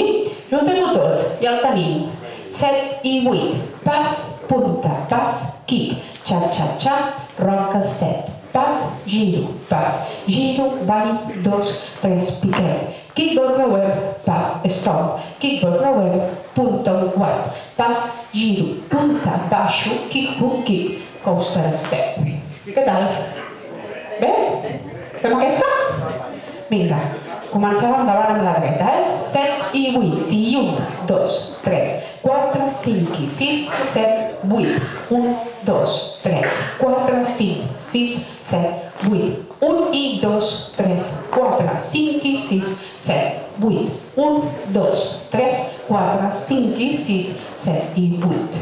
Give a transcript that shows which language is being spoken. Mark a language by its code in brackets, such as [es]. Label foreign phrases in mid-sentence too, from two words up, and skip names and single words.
[ca] Juntem-ho tot, ja el tenim. 7 i 8, pas, punta, pas, kick, xa, xa, xa, [en] rock step, [ca] pas, giro, ball, 2, 3, piquem, kickball creuem, pas, stop, kickball creuem, punta, un quart, pas, giro, punta, baixo, [en] kick, hook, kick, coaster step. [ca] Què tal? Bé? Fem aquesta? Vinga. Comencem endavant amb la dreta, 7 i 8, i 1, 2, 3, 4, 5 i 6, 7, 8, 1, 2, 3, 4, 5, 6, 7, 8, 1 i 2, 3, 4, 5 i 6, 7, 8, 1, 2, 3, 4, 5 i 6, 7 i 8.